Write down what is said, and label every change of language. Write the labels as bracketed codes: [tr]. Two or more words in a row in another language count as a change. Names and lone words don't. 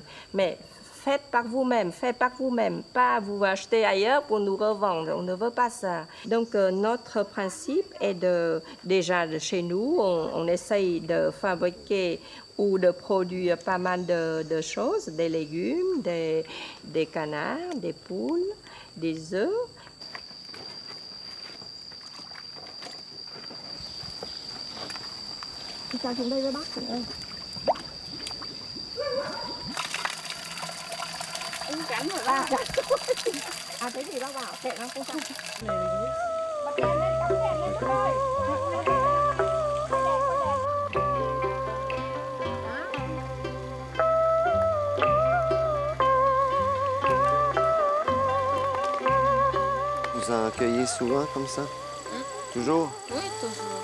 [fr] Mais faites par vous-même, pas vous acheter ailleurs pour nous revendre. On ne veut pas ça. Donc, notre principe est déjà chez nous, on essaye de fabriquer ou de produire pas mal de choses, des légumes, des canards, des poules, des œufs. [vi] Cắn rồi ba. Cái gì bác bảo, kệ nó không sao. Bật đèn lên, cắm đèn lên thôi. [fr] Vous en cueillez souvent comme ça? Toujours? Oui, toujours.